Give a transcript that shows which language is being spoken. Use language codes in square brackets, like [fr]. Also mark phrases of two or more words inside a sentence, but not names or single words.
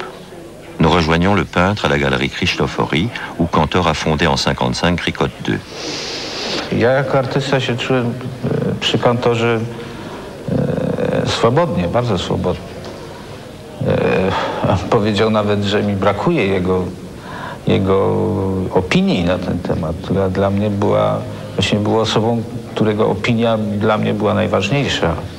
[fr] Nous rejoignons le peintre à la galerie Krzysztofori, où Cantor a fondé en 1955 Cricotte 2. [pl] Ja jako artysta się czułem przy Cantorze swobodnie, bardzo swobodnie. Powiedział nawet, że mi brakuje jego opinii na ten temat, która dla mnie była osobą, którego opinia dla mnie była najważniejsza.